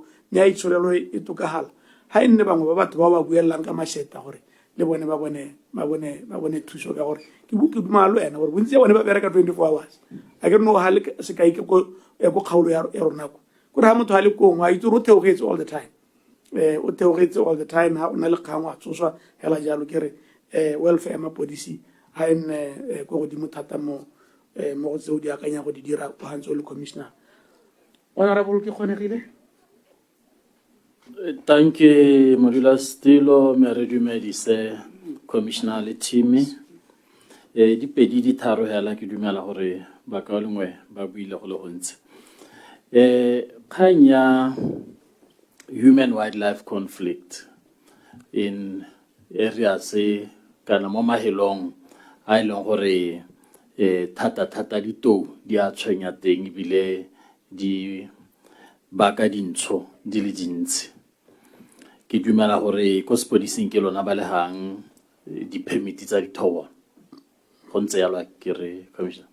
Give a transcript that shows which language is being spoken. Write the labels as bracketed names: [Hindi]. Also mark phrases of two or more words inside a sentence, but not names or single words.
[Tswana] mme a itsholelo e tokagala ga e nne bangwe ba batho ba ba buelelang ka mašeta gore le bone ba bone thuso ka gore ke dumala le wena gore bontsi ya bone ba bereka 24 hours a ke re no ga le sekai ke ko kgaolo ya ronako kore ga motho a le kongwe a itse gore o theogetse [English] all the time [Tswana] o theogetse [English] all the time [Tswana] ha o na le kgang wa tsoswa hela jalo ke re welfare ya mapodisi ha e nne ko godimo thata mo go tseo di akanya go di dira go hantse o le [English] commissioner honorable [Tswana] ke kgonegile [English] Thank you, [Tswana] Modula Stilo, Meredumedise, Commissioner le team. Di pedi di tharo hela ke dumela gore ba ka lengwe ba buile go le gontse. Kanya [English] human wildlife conflict in areas [Tswana] kana mo mahelong a ileng gore thata ditou di a tshwenya teng bile di baka dintsho di le dintsi ke dumela gore ko sepodising ke lona ba lehang di-permit tsa dithobo go ntse yalo ke re commissioner